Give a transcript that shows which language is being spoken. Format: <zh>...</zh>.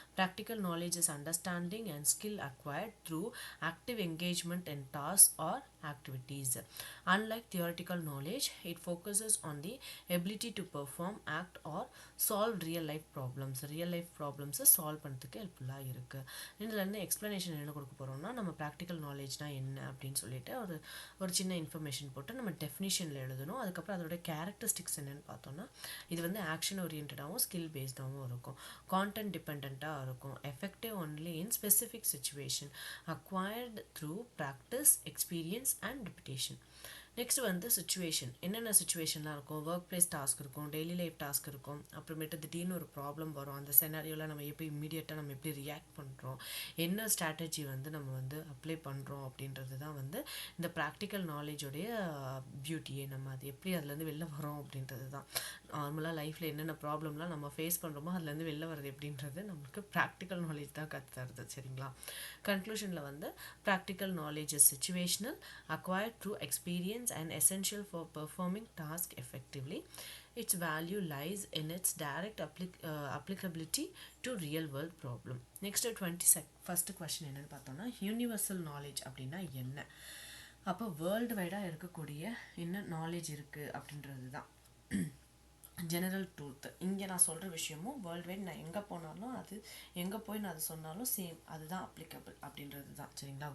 <en>practical knowledge is understanding and skill acquired through active engagement in tasks or activities. Unlike theoretical knowledge, it focuses on the ability to perform, act or solve real life problems. real life problems</en> <ta>solve பண்ணுறதுக்கு ஹெல்ப்ஃபுல்லாக இருக்குது. இதில் இருந்து explanation என்ன கொடுக்க போகிறோம்னா நம்ம practical நாலேஜ்னா என்ன அப்படின்னு சொல்லிட்டு ஒரு சின்ன இன்ஃபர்மேஷன் போட்டு நம்ம டெஃபினிஷனில் எழுதணும். அதுக்கப்புறம் அதோட கேரக்டரிஸ்டிக்ஸ் என்னென்னு பார்த்தோம்னா இது வந்து ஆக்ஷன் ஓரியன்டாகவும் ஸ்கில் பேஸ்டாகவும் இருக்கும், கான்டென்ட் டிபெண்ட்டாக இருக்கும்,</ta> <en>Effective only in specific situation, acquired through practice, experience and reputation.</en> <ta>Next வந்து சுச்சுவேஷன், என்னென்ன சுச்சுவேஷன்லாம் இருக்கும், ஒர்க் பிளேஸ் டாஸ்க் இருக்கும், டெய்லி லைஃப் டாஸ்க் இருக்கும், அப்புறமேட்டு திடீர்னு ஒரு ப்ராப்ளம் வரும், அந்த செனாரியோவில் நம்ம எப்படி இம்மீடியட்டாக நம்ம எப்படி ரியாக்ட் பண்ணுறோம், என்ன ஸ்ட்ராட்டஜி வந்து நம்ம வந்து அப்ளை பண்ணுறோம் அப்படின்றது தான் வந்து இந்த ப்ராக்டிக்கல் நாலேஜோடைய பியூட்டியே. நம்ம அது எப்படி அதுலேருந்து வெளில வரோம் அப்படின்றது தான். நார்மலாக லைஃப்பில் என்னென்ன ப்ராப்ளம்லாம் நம்ம ஃபேஸ் பண்ணுறோமோ அதுலேருந்து வெளில வர்றது எப்படின்றது நம்மளுக்கு ப்ராக்டிக்கல் நாலேஜ் தான் கற்றுத்தருது. சரிங்களா?</ta> <en>கன்க்ளூஷனில் வந்து practical knowledge is situational, acquired through experience and essential for performing tasks effectively. Its value lies in its direct applicability to real world problem. Next 21st question</en> <ta>என்னன்னு பார்த்தோம்னா யூனிவர்சல் நாலேஜ் அப்படின்னா என்ன, அப்போ world வைடாக இருக்கக்கூடிய என்ன நாலேஜ் இருக்குது அப்படின்றது தான் ஜெனரல் ட்ரூத். இங்கே நான் சொல்கிற விஷயமும் வேர்ல்டு வைட் நான் எங்கே போனாலும் அது எங்கே போய் நான் அது சொன்னாலும் சேம், அதுதான் அப்ளிகபிள் அப்படின்றது தான். சரிங்களா?</ta>